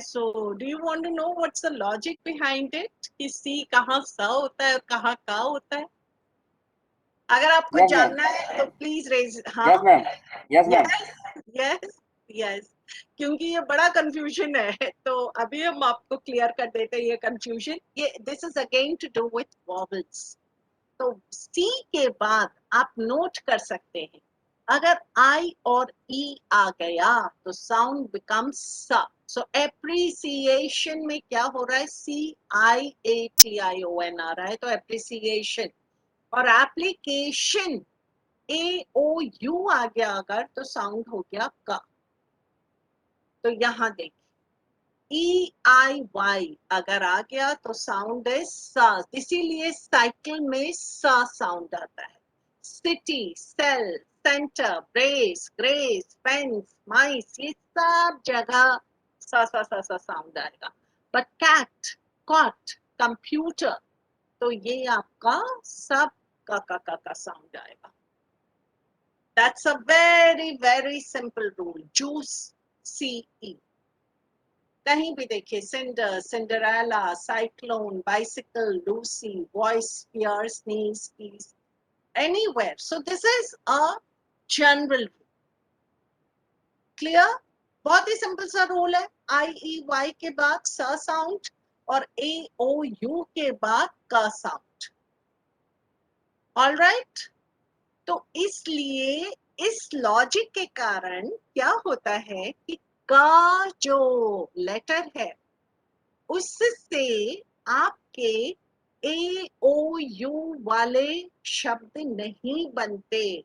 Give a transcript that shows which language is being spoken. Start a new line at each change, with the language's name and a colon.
English: so do you want to know what's the logic behind it
Hindi: कि सी कहाँ सा होता है
English: और कहाँ का होता है?
Hindi: अगर आपको
English: Yes, ma'am.
Hindi: जानना है तो प्लीज रेज. हाँ,
English: Yes, ma'am. Yes, ma'am.
Hindi: Yes yes, क्योंकि ये बड़ा कंफ्यूजन है, तो अभी हम आपको क्लियर कर देते हैं ये कंफ्यूजन.
English: ये this is again to do with vowels.
Hindi: तो सी के बाद आप नोट कर सकते हैं, अगर आई और ई आ गया तो साउंड बिकम्स सा. सो एप्रिसिएशन में क्या हो रहा है? CIATION आ रहा है, तो एप्रिसिएशन. और एप्लीकेशन AOU आ गया अगर, तो साउंड हो गया का. तो यहां देखिए, EIY अगर आ गया तो साउंड है सा. इसीलिए साइकिल में सा साउंड आता है. City, cell, centre, brace, grace, fence, माइस, ये सब जगह सा सा सा सा साउंड आएगा. बट कैट, कॉट, कंप्यूटर, तो ये आपका सब का साउंड आएगा.
English: That's a very very simple rule. Juice, CE.
Hindi: कहीं भी देखिए, cinder, Cinderella, cyclone, bicycle, Lucy, voice, fear, sneeze, स्पीज, anywhere.
English: So this is a general rule.
Hindi: Clear? बहुत ही सिंपल सा रूल है. IEY के बाद स साउंड और AOU के बाद का साउंड.
English: All right?
Hindi: तो इसलिए इस लॉजिक के कारण क्या होता है कि का जो लेटर है उससे आपके AOU वाले शब्द नहीं बनते.